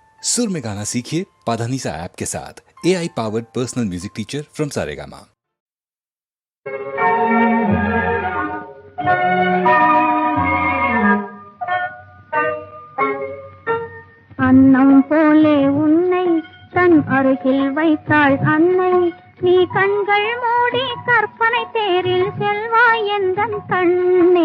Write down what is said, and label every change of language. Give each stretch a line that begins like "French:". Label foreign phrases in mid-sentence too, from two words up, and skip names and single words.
Hindi: सुर में गाना सीखिए पाधानीसा ऐप के साथ।
English: AI powered personal music teacher from
Hindi: सारेगामा।
Tamil: அன்னம் போலே உன்னை தன் அருகில் வைத்தாள் அன்னை, நீ கண்கள் மூடி கற்பனை தேரில் செல்வாய் எந்தன் கண்ணே.